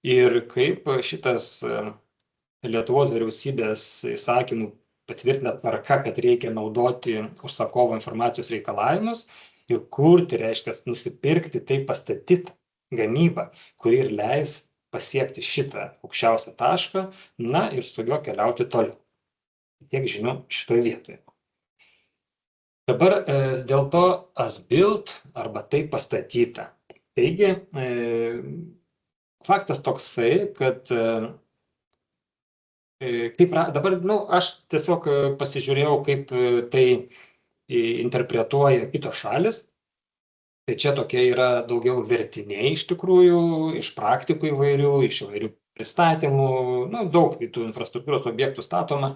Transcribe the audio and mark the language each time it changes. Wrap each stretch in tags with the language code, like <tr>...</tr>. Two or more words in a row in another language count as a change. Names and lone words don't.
<lt>Ir kaip šitas Lietuvos vyriausybės įsakymų patvirtina tvarka, kad reikia naudoti užsakovo informacijos reikalavimus ir kurti, reiškia, nusipirkti, tai pastatyti gamybą, kuri ir leis pasiekti šitą aukščiausią tašką, na ir su juo keliauti toliau. Tiek žinių šitoje vietoje. Dabar dėl to</lt> <en>as built</en> <lt>arba tai pastatyta. Taigi, faktas toksai, kad dabar, aš tiesiog pasižiūrėjau, kaip tai interpretuoja kitos šalis. Tai čia tokie yra daugiau vertiniai iš tikrųjų, iš praktikų įvairių, iš įvairių pristatymų, daug tų infrastruktūros objektų statoma.</lt>